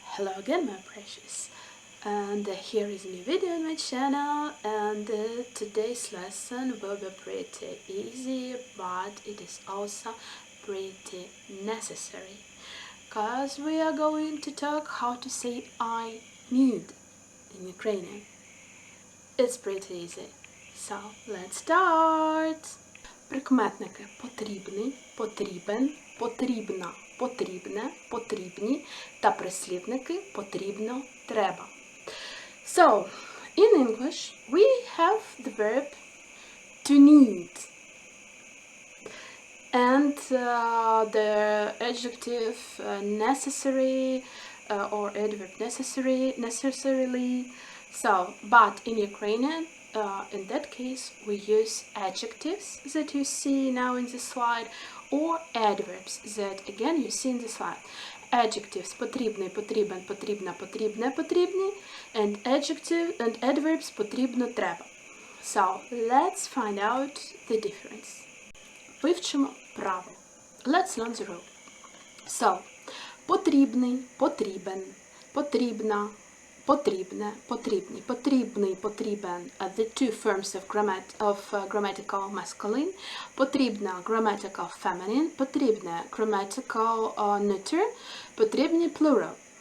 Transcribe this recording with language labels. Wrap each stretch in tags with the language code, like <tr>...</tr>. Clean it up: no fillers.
<en>Hello again, my precious, and here is a new video on my channel, and today's lesson will be pretty easy, but it is also pretty necessary, because we are going to talk how to say I need in Ukrainian. It's pretty easy, so let's start.</en> <uk>Прикметники потрібний, потрібен, потрібна, потрібне, потрібні та прислівники потрібно, треба.</uk> <en>So, in English, we have the verb to need. And the adjective necessary or adverb necessarily. So, but in Ukrainian, in that case, we use adjectives that you see now in the slide, or adverbs that again you see in the slide. Adjectives</en> <uk>потрібний, потрібен, потрібна, потрібне, потрібні,</uk> <en>and adverbs</en> <uk>потрібно, треба.</uk> <en>So, let's find out the difference.</en> <uk>Вивчимо правило.</uk> <en>Let's learn the rule. So,</en> <uk>потрібний, потрібен, потрібна, потрібне, потрібні, потрібний, потрібен,</uk> <en>the two forms of grammatical masculine, потрібна grammatical feminine, потрібне grammatical neuter, потрібні plural.</en>